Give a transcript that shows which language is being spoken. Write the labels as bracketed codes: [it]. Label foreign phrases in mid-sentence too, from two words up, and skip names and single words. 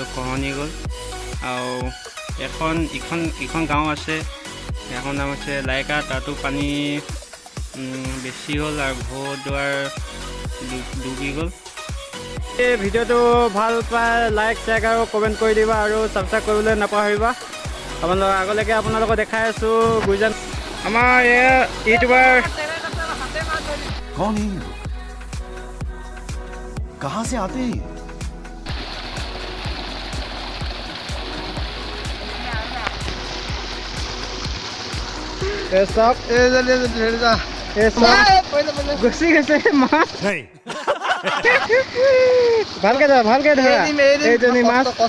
[as] খহনি গ'ল আৰু ইখন গাঁও আছে এখন নাম আছে লাইকা তাতো পানী বেছি হ'ল আৰু ঘৰ দুৱাৰ ডুবি গ'ল এই ভিডিঅ'টো ভাল পাই [en] like share [as] আৰু কমেণ্ট কৰি দিবা আৰু ছাবস্ক্ৰাইব কৰিবলৈ নাপাহৰিবা আগলৈকে আপোনালোকক দেখাই আছোঁ গুইজান আমাৰ ইউটিউবাৰ [hi] कौन है ये लोग कहां से आते हैं [as] ভালকে ধৰা এইজনী মাছ